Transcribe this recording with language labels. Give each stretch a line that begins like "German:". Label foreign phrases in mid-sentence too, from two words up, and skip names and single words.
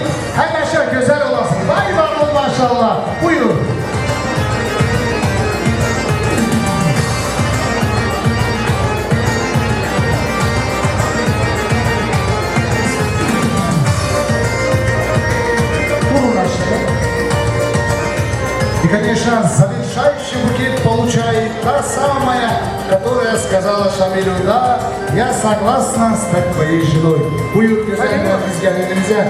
Turkish: Hem aşağı güzel olasın. Vay vay maşallah. Buyur.
Russian: И, конечно, завершающий букет получает та самая, которая сказала Шамилю, да, я согласна стать твоей женой.
Turkish: Buyur güzeller biz gelinimize.